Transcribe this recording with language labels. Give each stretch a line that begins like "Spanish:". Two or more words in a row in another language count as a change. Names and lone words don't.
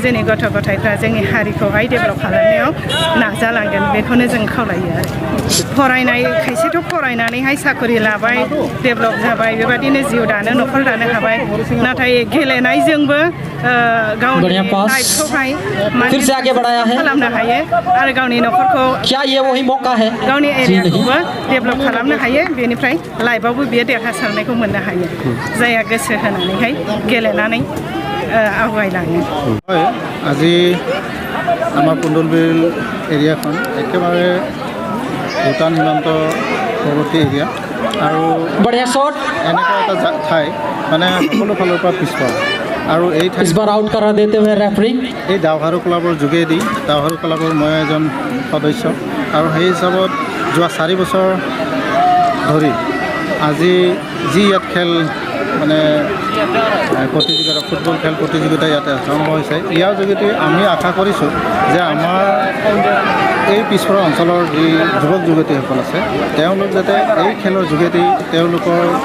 Bodo: जोंनि गथ' गथायफ्रा जोंनि हारिखौहाय डेभेलप खालामनायाव नाजालांगोन बेखौनो जों खावलायो आरो फरायनाय खायसेथ' फरायनानैहाय साख्रि लाबाय डेभेलप जाबाय बेबादिनो जिउ दानो न'खर दानो हाबाय नाथाय गेलेनायजोंबो गावनि लाइफखौहाय खालामनो हायो आरो गावनि न'खरखौ गावनि एरियाखौबो डेभेलप खालामनो हायो बेनिफ्राय लाइफआवबो बियो देरहासारनायखौ मोननो हायो जायहा गोसो होनानैहाय गेलेनानै आवगायलाङो
Assamese: আজি আমাৰ কুণ্ডলবিল এৰিয়াখন একেবাৰে ভূটান সীমান্ত পৰৱৰ্তী এৰিয়া আৰু এনেকুৱা এটা ঠাই মানে সকলো ফালৰ পৰা পিছপৰা আৰু এই এই দাওহাৰু ক্লাবৰ যোগেদি দাওহাৰু ক্লাবৰ মই এজন সদস্য আৰু সেই হিচাপত যোৱা 4 বছৰ ধৰি আজি যি ইয়াত খেল মানে প্ৰতিযোগিতা ফুটবল খেল প্ৰতিযোগিতা ইয়াতে আৰম্ভ হৈছে ইয়াৰ যোগেদি আমি আশা কৰিছোঁ যে আমাৰ এই পিছপৰা অঞ্চলৰ যি যুৱক যুৱতীসকল আছে তেওঁলোক যাতে এই খেলৰ যোগেদি তেওঁলোকৰ